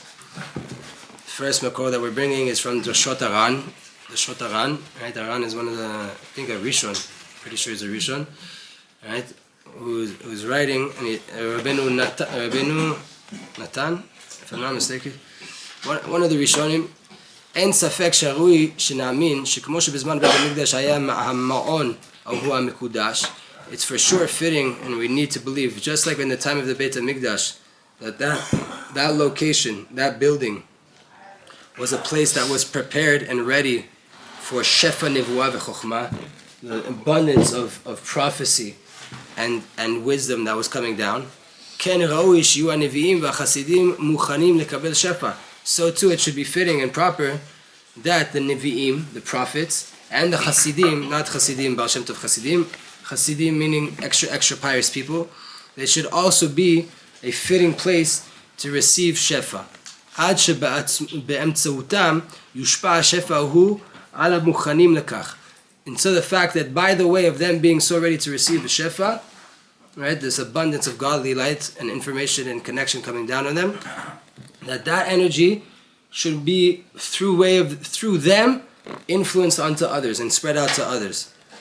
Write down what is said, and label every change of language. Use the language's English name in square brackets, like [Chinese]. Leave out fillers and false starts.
[English] First makor that we're bringing is from Drashot Aran. Drashot Aran, right? Aran is one of the, I think a Rishon, pretty sure he's a Rishon, right? Who's writing, and Rabbeinu Natan, if I'm not mistaken, one of the Rishonim. [Hebrew] אין ספק שראוי שנאמין שכמו שבזמן בית המקדש היה המעון הוא המקודש. [English] It's for sure fitting, and we need to believe, just like in the time of the Beit HaMikdash, that location, that building, was a place that was prepared and ready for [Hebrew] shefa nevuah v'chokhmah, [English] the abundance of prophecy and wisdom that was coming down. [Hebrew] Ken raui shiyu haneviim v'chasidim muchanim lekabel shefa. [English] So too it should be fitting and proper that the neviim, the prophets, and the chasidim, not chasidim, Baal Shem Tov chasidim, chasidim meaning extra pious people, they should also be a fitting place to receive shefa. [Hebrew] עד שבאמצעותם יושפע השפע ההוא על המוכנים לכך. [English] And so the fact that by the way of them being so ready to receive the shefa, right, this abundance of godly light and information and connection coming down on them, that energy should be through them influenced onto others and spread out to others.